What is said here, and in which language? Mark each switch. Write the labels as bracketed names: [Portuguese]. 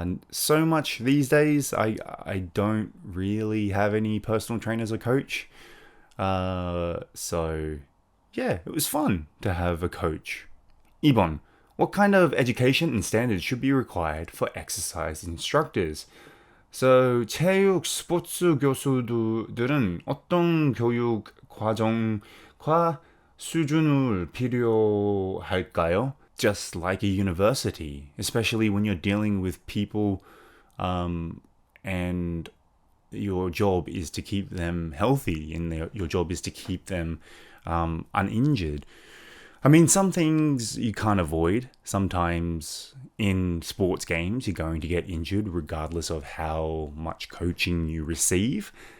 [English] So much these days, I don't really have any personal trainers or coach. So, yeah, it was fun to have a coach. [Korean] 2번. [English] What kind of education and standards should be required for exercise instructors? [Korean] So, 체육 스포츠 교수들은 어떤 교육 과정과 수준을 필요할까요? [English] Just like a university, especially when you're dealing with people and your job is to keep them healthy and your job is to keep them uninjured. I mean, some things you can't avoid. Sometimes in sports games, you're going to get injured regardless of how much coaching you receive.